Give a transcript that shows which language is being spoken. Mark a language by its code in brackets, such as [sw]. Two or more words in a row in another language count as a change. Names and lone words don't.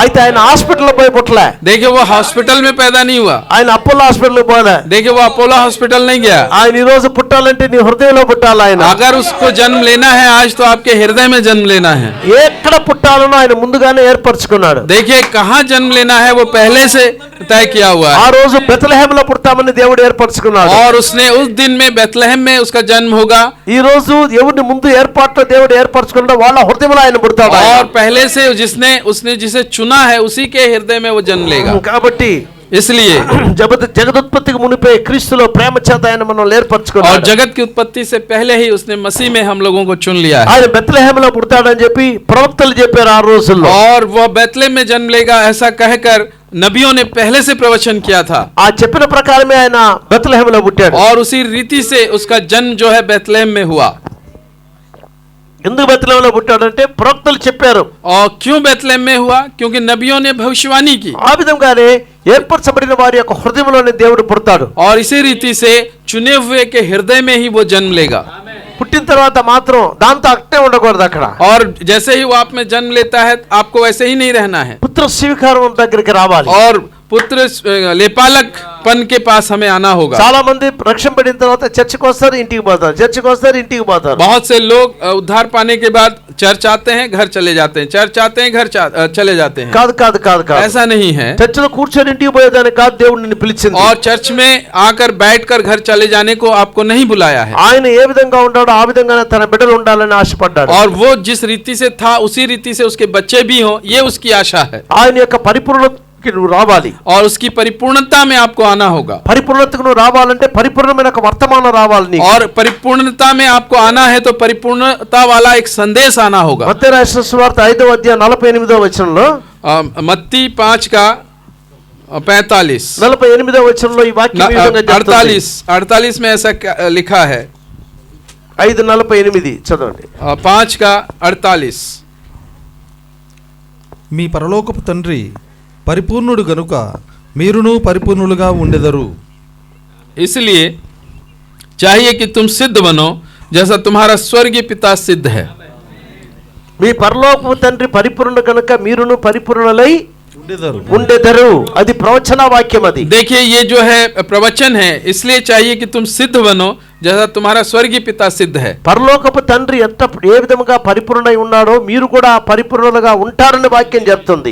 [te] అయితే ఆయన హాస్పిటల్ పోయి పుట్టలే. [hi] देखिए वो हॉस्पिटल में पैदा नहीं हुआ, [te] ఆయన అపోలో హాస్పిటల్ పోలే. [hi] देखिए वो अपोलो हॉस्पिटल नहीं गया। [te] ఆయన ఈ రోజు పుట్టాలంటే నీ హృదయంలో పుట్టాలి. ఆయన [hi] अगर उसको जन्म लेना है आज तो आपके हृदय में जन्म लेना है। [te] ఎక్కడ పుట్టాలనో ఆయన ముందుగానే ఏర్పరచుకున్నాడు. [hi] देखिए कहाँ जन्म लेना है वो पहले से तय किया हुआ [te] ఆ [hi] है, [te] రోజు బెత్లెహేంలో పుట్టామని దేవుడు ఏర్పరచుకున్నాడు. [hi] और उसने उस दिन में बेथलेहम में उसका जन्म होगा। [te] ఈ రోజు ఎవరిని ముందు ఏర్పాట్లో దేవుడు ఏర్పరచుకున్నాడో వాళ్ళ హృదయంలో ఆయన పుడతాడు. [hi] और पहले से उसने जिसे चुना है उसी के हृदय में वो जन्म लेगा। [te] కాబట్టి [hi] इसलिए [te] జగదుత్పత్తికి మునిపే క్రీస్తులో ప్రేమ చేత ఆయన మనల్ని [hi] और [te] ఏర్పరచుకున్నాడు. [hi] जगत की उत्पत्ति से पहले ही उसने मसीह में हम लोगों को चुन लिया है। [te] ఆయన బెత్లెహేంలో పుడతాడని చెప్పి ప్రవక్తలు చెప్పారు ఆ రోజుల్లో. [hi] और वह बेथलेहम में जन्म लेगा ऐसा कहकर नबियों ने पहले से प्रवचन किया था, [te] ఆ చెప్పిన ప్రకారమే ఆయన బెత్లెహేంలో పుట్టాడు. [hi] और उसी रीति से उसका जन्म जो है बेथलेहम में हुआ। [te] ఎందుకు బెత్లెహేంలో పుట్టాడంటే ప్రవక్తలు చెప్పారు. [hi] और क्यों बेथलेहम में हुआ, क्योंकि नबियों ने भविष्यवाणी की। [te] ఆ విధంగానే ఏర్పరచబడిన వారి యొక్క హృదయంలోనే దేవుడు పుడతాడు. [hi] और इसी रीति से चुने हुए के हृदय में ही वो जन्म लेगा। [te] పుట్టిన తర్వాత మాత్రం దాంతో అట్టే ఉండకూడదు. అక్కడ [hi] और जैसे ही वो आप में जन्म लेता है आपको वैसे ही नहीं रहना है, [te] పుత్ర స్వీకారం దగ్గరికి రావాలి. [hi] और पुत्र लेपालकपन के पास हमें आना होगा। [te] చాలా మంది రక్షింపబడిన తర్వాత చర్చికి వస్తారు, ఇంటికి పోతారు, చర్చికి వస్తారు, ఇంటికి పోతారు. [hi] बहुत से लोग उद्धार पाने के बाद चर्च आते हैं, घर चले जाते हैं, चर्च आते हैं, घर चले जाते हैं। [te] కాదు కాదు కాదు కాదు, [hi] ऐसा नहीं है। [te] చర్చిలో కూర్చొని ఇంటికి పోయేదానికి కాదు దేవుడు నిన్ను పిలిచింది. [hi] और चर्च में आकर बैठकर घर चले जाने को आपको नहीं बुलाया है। [te] ఆయన ఏ విధంగా ఉన్నాడో ఆ విధంగానే తన బిడ్డలు ఉండాలని ఆశపడ్డాడు. [hi] और वो जिस रीति से था उसी रीति से उसके बच्चे भी हों, ये उसकी आशा है। [te] ఆయన యొక్క పరిపూర్ణతకి నువ్వు రావాలి. [hi] और उसकी परिपूर्णता में आपको आना होगा। [te] పరిపూర్ణతకు నువ్వు రావాలంటే పరిపూర్ణమైన ఒక వర్తమానం రావాలి నీకు. [hi] और परिपूर्णता में आपको आना है तो परिपूर्णता वाला एक संदेश आना होगा। [te] మత్తయి రాసిన సువార్త 5వ అధ్యాయం 48వ వచనంలో, [hi] मत्ती 5 का 45 [te] 48వ వచనంలో ఈ వాక్యం ఈ విధంగా చెప్తుంది. [hi] 48 में ऐसा लिखा है। [te] 5:48 చదవండి. [hi] 5 का 48 [te] మీ పరలోకపు తండ్రి పరిపూర్ణుడు గనుక మీరును పరిపూర్ణులుగా ఉండెదరు. [hi] इसलिए चाहिए कि तुम सिद्ध बनो जैसा तुम्हारा स्वर्गीय पिता सिद्ध है। [te] మీ పరలోకపు తండ్రి పరిపూర్ణుడు కనుక మీరును పరిపూర్ణులై ఉండెదరు. ఉండెదరు. అది ప్రవచన వాక్యం. అది [hi] देखिए ये जो है प्रवचन है, इसलिए चाहिए कि तुम सिद्ध बनो जैसा तुम्हारा स्वर्गीय पिता सिद्ध है। [te] పరలోకపు తండ్రి ఏ విధముగా పరిపూర్ణుడై ఉన్నాడో మీరు కూడా పరిపూర్ణులుగా ఉంటారని వాక్యం చెప్తుంది.